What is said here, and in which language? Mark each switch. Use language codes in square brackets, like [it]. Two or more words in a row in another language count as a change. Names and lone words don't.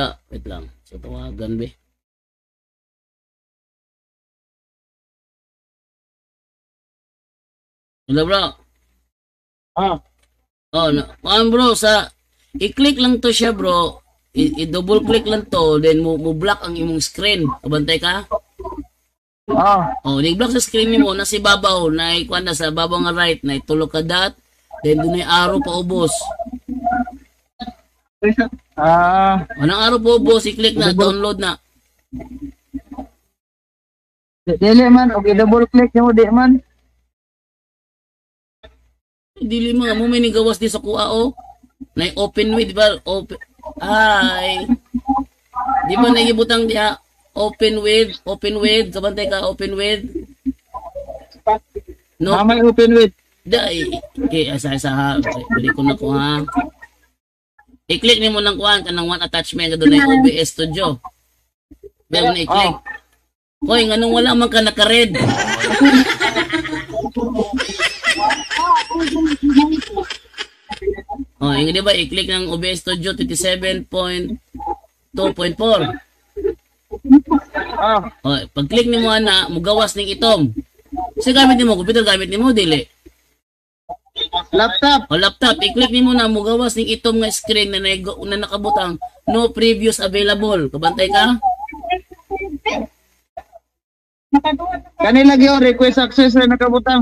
[ceb] Wait lang, sa tawagan be. [en] Hello bro. [ceb] Bro, i-click lang to siya bro. [en] I-double click [ceb] lang to, then mo block ang imong screen. Kabantay ka? Nag-block sa screen mo na si babaw, na ikuan na sa babaw nga right, na itulog ka dot, then doon ay arrow pa ubos. Anong arrow pa ubos, i-click na, download na. Dili man, okay, [en] double click [ceb] mo di man. Dili mga mo may nigawas di sa kuha na [en] open with, [ceb] di ba? Ay. Di ba nagibutang diha? [en] Open with, [ceb] kabantay ka, [en] open with. [ceb] No, Mamay [en] open with. [ceb] dai. Okay, asa ha. Bili ko na ko ha. I-click nimo ng kuan kanang [en] one attachment [ceb] ka doon ay OBS Studio. Baya mo na i-click. Hoy, nganong wala man ka naka-red? Oh, [tl] yung di ba [ceb] i-click ng OBS Studio 27.2.4. Oh, pag-click nimo ana, mugawas ning itom. Sa gamit nimo, computer gamit nimo dili. Laptop. O laptop, i-click nimo na mugawas ning itom nga screen na nakabutang [en] no previous available. [ceb] Kabantay ka? Kanila gyud [en] request access [ceb] na nakabutang.